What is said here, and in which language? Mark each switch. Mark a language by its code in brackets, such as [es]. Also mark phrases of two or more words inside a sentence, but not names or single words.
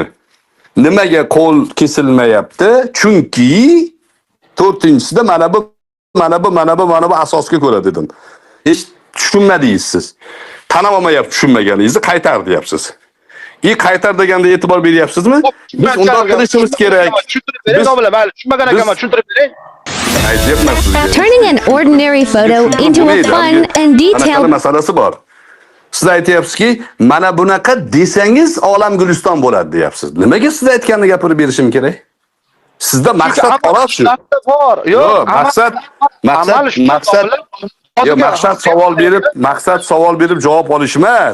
[uz] Nimaga qo'l kesilmayapti? Chunki 4-sida mana bu asosga ko'ra dedim. Hech tushunmadingiz siz. Tanab olmayapti tushunmaganingizni, qaytar deyapsiz. Qaytar deganda e'tibor beryapsizmi? Biz undoq qilishimiz kerak. Tushuntirib bering, domla, mayli, tushunmagan ekanman, tushuntirib bering. Aytyapman sizga. [en] Turning an ordinary photo into a fun and [uz] Qanaqa [en] detailed [uz] masalasi bor. Siz aytyapsizki, mana bunaqa desangiz olam guliston bo'ladi deyapsiz. Nimaga siz aytganini gapirib berishim kerak? Sizda maqsad xolos shu. bor. Yo'q, maqsad savol berib javob olish emas.